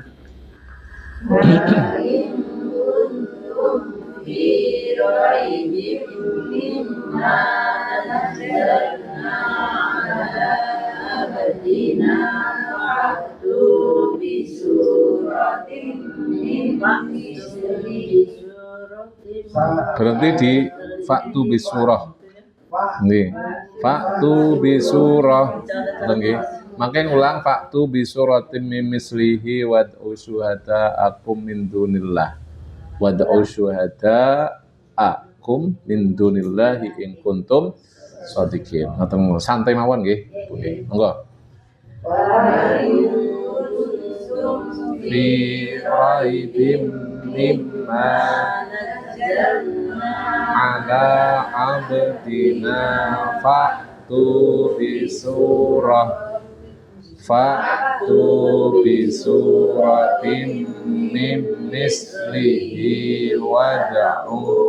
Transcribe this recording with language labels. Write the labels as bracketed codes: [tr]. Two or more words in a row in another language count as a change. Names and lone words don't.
[ar] وإن كنتم في ريب مما نزلنا على عبدنا فأتوا بسورة من مثله [id] berhenti di [ar] فأتوا بسورة nih فأتوا بسورة [jv] nggih makin ulang [ar] فأتوا بسورة من مثله وادعوا شهداءكم من دون الله وادعوا شهداءكم من دون الله إن كنتم صادقين [jv] ngoten santai mawon nggih monggo [ar] في ريب مما على عبدنا فأتوا بسورة من مثله وادعوا